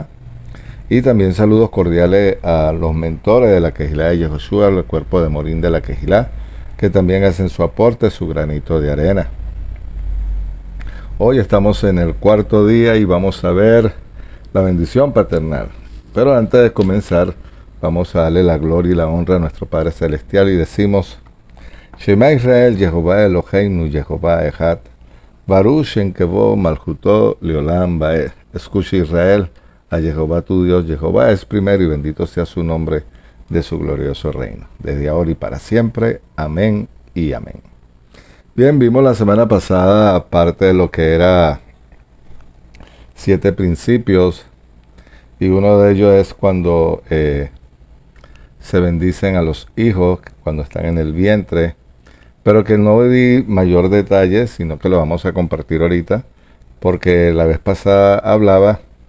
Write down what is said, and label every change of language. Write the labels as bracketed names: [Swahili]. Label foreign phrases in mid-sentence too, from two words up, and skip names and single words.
[Spanish] Y también saludos cordiales a los mentores de la Kehilá de Yehoshua, el cuerpo de Morín de la Kehilá, que también hacen su aporte, su granito de arena. Hoy estamos en el cuarto día y vamos a ver la bendición paternal. Pero antes de comenzar, vamos a darle la gloria y la honra a nuestro Padre Celestial y decimos: [Hebrew] שמע ישראל Jehová אלהינו Jehová אחד ברוך שם כבוד מלכותו לעולם ועד. [Spanish] Escucha Israel, a Jehová tu Dios, Jehová es primero y bendito sea su nombre de su glorioso reino, desde ahora y para siempre. Amén y amén. Bien, vimos la semana pasada parte de lo que era 7 principios, y uno de ellos es cuando se bendicen a los hijos cuando están en el vientre, pero que no di mayor detalle, sino que lo vamos a compartir ahorita, porque la vez pasada hablaba